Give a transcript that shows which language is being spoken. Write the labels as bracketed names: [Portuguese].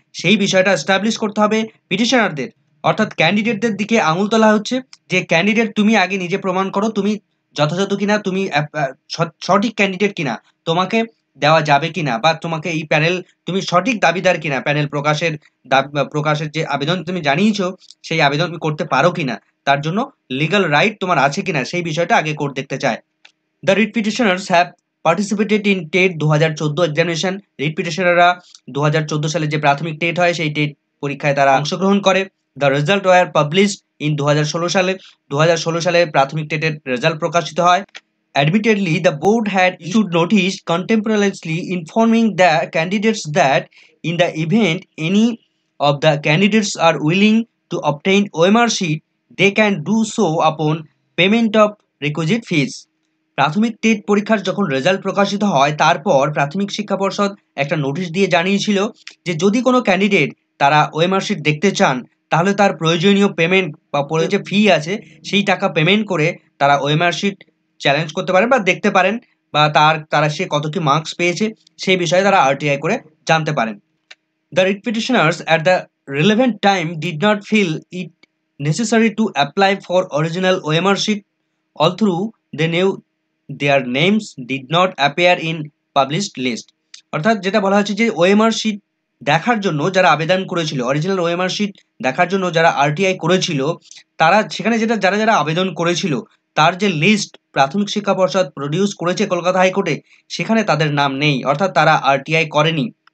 [Bangla] সেই বিষয়টা এস্টাবলিশ করতে হবে পিটিশনারদের, অর্থাৎ ক্যান্ডিডেটদের দিকে আঙুল তোলা হচ্ছে যে ক্যান্ডিডেট তুমি আগে নিজে প্রমাণ করো তুমি যথাযথ কিনা, তুমি সঠিক ক্যান্ডিডেট কিনা, তোমাকে দেওয়া যাবে কিনা, বা তোমাকে এই প্যানেল তুমি সঠিক দাবিদার কিনা, প্যানেল প্রকাশের যে আবেদন তুমি জানিয়েছো সেই আবেদন তুমি করতে পারো কিনা, তার জন্য লিগ্যাল রাইট তোমার আছে কিনা, সেই বিষয়টা আগে কোর্ট দেখতে চায়। [English] The writ petitioners have participated in TET 2014 examination. [Bangla] Writ পিটিশনাররা 2014 সালে যে প্রাথমিক টেট হয় সেই টেট পরীক্ষায় তারা অংশগ্রহণ করে। [English] The result were published in 2016 সালে। [Bangla] 2016 সালে প্রাথমিক টেটের রেজাল্ট প্রকাশিত হয়। [English] Admittedly, the board had issued notice contemporaneously informing the candidates that in the event any of the candidates are willing to obtain OMR sheet, they can do so upon payment of requisite fees. [Bangla] প্রাথমিক TET পরীক্ষার যখন result প্রকাশিত হয় তারপর প্রাথমিক শিক্ষা পর্ষদ একটা নোটিশ দিয়ে জানিয়েছিল যে যদি কোনো ক্যান্ডিডেট তারা ওএমআর শিট দেখতে চান তাহলে তার প্রয়োজনীয় পেমেন্ট বা যে ফি আছে সেই টাকা পেমেন্ট করে তারা ওএমআর শিট চ্যালেঞ্জ করতে পারেন বা দেখতে পারেন, বা তারা সে কত কি মার্কস পেয়েছে সেই বিষয়ে তারা আরটিআই করে জানতে পারেন। [English] The writ petitioners at the relevant time did not feel it necessary to apply for original OMR sheet, although they knew their names did not appear in published list. [Bangla] অর্থাৎ যেটা বলা হচ্ছে যে ওএমআর শিট দেখার জন্য যারা আবেদন করেছিল, অরিজিনাল ওএমআর শিট দেখার জন্য যারা আরটিআই করেছিল, তারা সেখানে যারা যারা আবেদন করেছিল তার যে লিস্ট প্রাথমিক শিক্ষা পর্ষদ প্রডিউস করেছে কলকাতা হাইকোর্টে, সেখানে তাদের নাম নেই, অর্থাৎ তারা আরটিআই করেনি।